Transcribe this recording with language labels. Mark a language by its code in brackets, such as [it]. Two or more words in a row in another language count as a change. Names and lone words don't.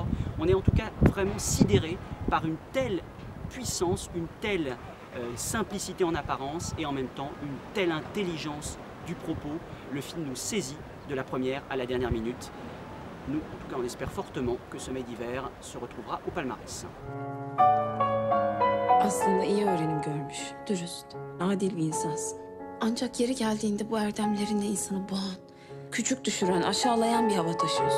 [fr] On est en tout cas vraiment sidéré par une telle puissance, une telle simplicité en apparence et en même temps une telle intelligence du propos. Le film nous saisit de la première à la dernière minute. Nous, en tout cas, on espère fortement que Sommeil d'hiver se retrouvera au palmarès. [tr] Aslında iyi öğrenim görmüş, dürüst, adil bir insansın. Ancak yeri geldiğinde bu erdemlerinle insanı boğan, küçük düşüren, aşağılayan bir hava taşıyorsun.